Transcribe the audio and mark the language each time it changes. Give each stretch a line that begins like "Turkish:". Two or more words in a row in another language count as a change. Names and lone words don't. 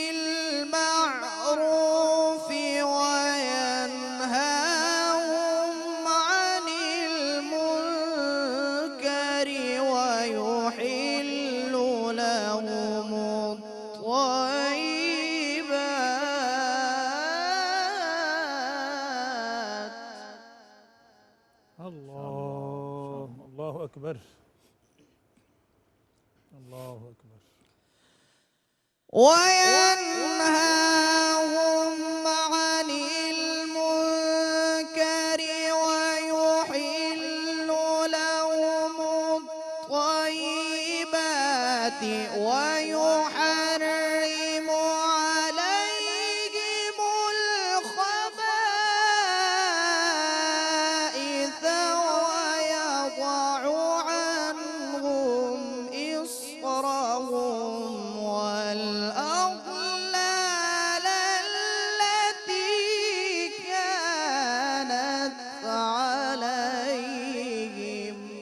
Arabic: بالمعروف وينهاهم عن المنكر ويحل لهم الطيبات اللہ اکبر، اللہ اکبر۔ وينهاهم عن المنكر ويحل لهم الطيبات ويحرم عليهم الخبائث ويضع عنهم إصرهم والأغلال التي كانت عليهم